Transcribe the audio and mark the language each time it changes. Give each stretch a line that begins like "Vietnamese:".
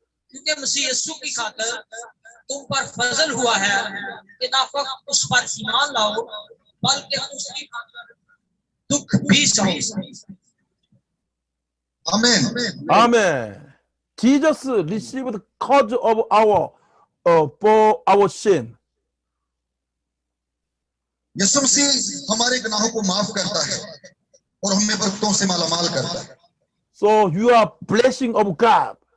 Hindi: क्योंकि मसीह यीशु की खातिर तुम पर फजल हुआ है कि ना फकत उस पर ईमान लाओ बल्कि उसकी खातिर दुख भी सहो। आमीन।
English: Amen. Jesus received the cause of our for our sin.
Hindi: यीशु मसीह हमारे गुनाहों को माफ करता है और हमें बरकतों से मालामाल करता है।
English: So you are blessing of God.